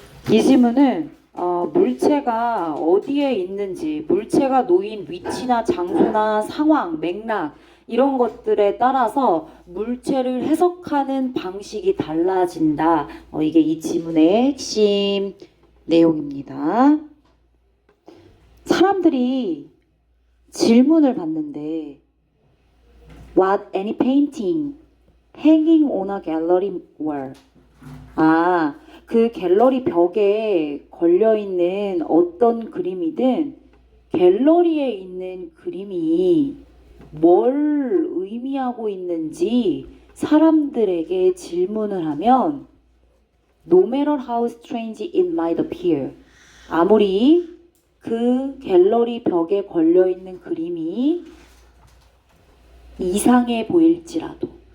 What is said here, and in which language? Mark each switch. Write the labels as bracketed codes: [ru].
[ko] 이 지문은 물체가 어디에 있는지, 물체가 놓인 위치나 장소나 상황, 맥락 이런 것들에 따라서 물체를 해석하는 방식이 달라진다. 이게 이 지문의 핵심 내용입니다. 사람들이 질문을 받는데 [en] What any painting hanging on a gallery wall? [ko] 그 갤러리 벽에 걸려있는 어떤 그림이든 갤러리에 있는 그림이 뭘 의미하고 있는지 사람들에게 질문을 하면 [en] No matter how strange it might appear, [ko] 아무리 그 갤러리 벽에 걸려있는 그림이 이상해 보일지라도.